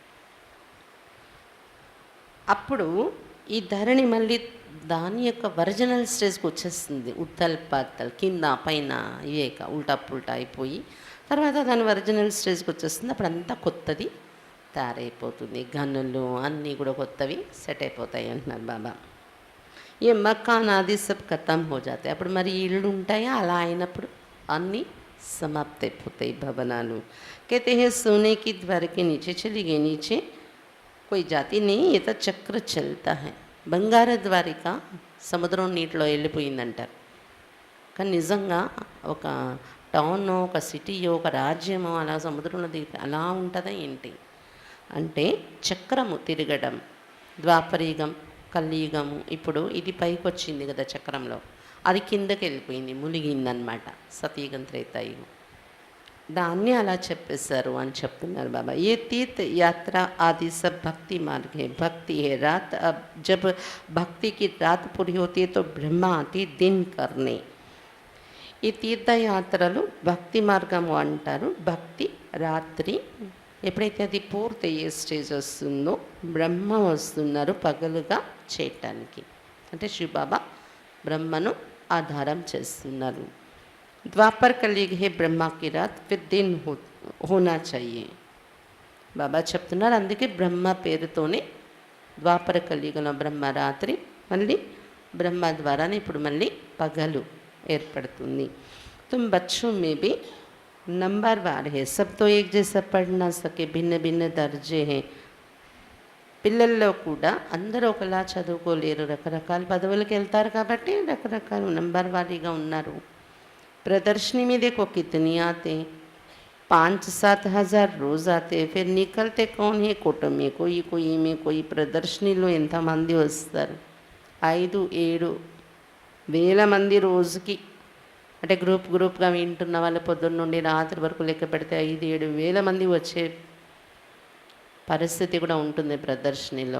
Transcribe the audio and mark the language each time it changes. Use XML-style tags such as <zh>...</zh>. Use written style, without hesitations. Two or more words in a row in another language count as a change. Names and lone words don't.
<te>అప్పుడు ఈ ధరణి మళ్ళీ దాని యొక్క ఒరిజినల్ స్టేజ్కి వచ్చేస్తుంది.</te> <hi>उत्तल पातल,</hi> <te>కింద పైన ఇవేక</te> <hi>उल्टा पुल्टा</hi> <te>అయిపోయి తర్వాత దాని ఒరిజినల్ స్టేజ్కి వచ్చేస్తుంది. అప్పుడు అంతా కొత్తది తయారైపోతుంది. గనులు అన్నీ కూడా కొత్తవి సెట్ అయిపోతాయి అంటున్నారు బాబా.</te> <hi>ये मकान आदि सब खतम हो जाते.</hi> <te>అప్పుడు మరి ఇళ్ళు ఉంటాయా? అలా అయినప్పుడు అన్నీ సమాప్త అయిపోతాయి భవనాలు.</te> <hi>कहते हैं सोने की द्वार के नीचे चली गई, नीचे कोई जाती नहीं, ये तो चक्र चलता है.</hi> <te>బంగార ద్వారిక సముద్రం నీటిలో వెళ్ళిపోయిందంటారు. కానీ నిజంగా ఒక టౌన్, ఒక సిటీయో, ఒక రాజ్యమో అలా సముద్రంలో దిగి అలా ఉంటుందా ఏంటి అంటే చక్రము తిరగడం. ద్వాపరయుగం, కలియుగము, ఇప్పుడు ఇది పైకి వచ్చింది కదా చక్రంలో, అది కిందకి వెళ్ళిపోయింది, మునిగిందనమాట సతయుగం త్రేతాయుగం. దాన్ని అలా చెప్పేశారు అని చెప్తున్నారు బాబా.</te> <hi>ये तीर्थ यात्रा आदि सब भक्ति मार्ग है, भक्ति है रात. अब जब भक्ति की रात पूरी होती है तो ब्रह्मा आती दिन करने.</hi> <te>ఈ తీర్థయాత్రలు భక్తి మార్గము అంటారు. భక్తి రాత్రి ఎప్పుడైతే అది పూర్తయ్యే స్టేజ్ వస్తుందో బ్రహ్మ వస్తున్నారు పగలుగా చేయటానికి. అంటే శివబాబా బ్రహ్మను ఆధారం చేస్తున్నారు.</te> <hi>द्वापर कलयुग है ब्रह्मा की रात, फिर दिन होना चाहिए.</hi> <te>బాబా చెప్తున్నారు అందుకే బ్రహ్మ పేరుతోనే ద్వాపర కలియుగంలో బ్రహ్మ రాత్రి, మళ్ళీ బ్రహ్మ ద్వారానే ఇప్పుడు మళ్ళీ పగలు ఏర్పడుతుంది.</te> <hi>तुम बच्चों में भी नंबरवार है, सब तो एक जैसा पढ़ ना सके, भिन्न भिन्न दर्जे हैं.</hi> <te>పిల్లల్లో కూడా అందరూ ఒకలా చదువుకోలేరు, రకరకాల పదవులకు వెళ్తారు కాబట్టి రకరకాల నంబర్ వారీగా ఉన్నారు.</te> <hi>प्रदर्शनी में देखो कितनी आते, 5-7 हज़ार रोज़ आते, फिर निकलते कौन है कोट में कोई में कोई.</hi> <te>ప్రదర్శనలో ఎంతమంది వస్తారు? 5-7 వేల మంది రోజుకి. అంటే గ్రూప్గా వింటున్న వాళ్ళు పొద్దున్న నుండి రాత్రి వరకు లెక్క పెడితే 5-7 వేల మంది వచ్చే పరిస్థితి కూడా ఉంటుంది ప్రదర్శనలో.</te>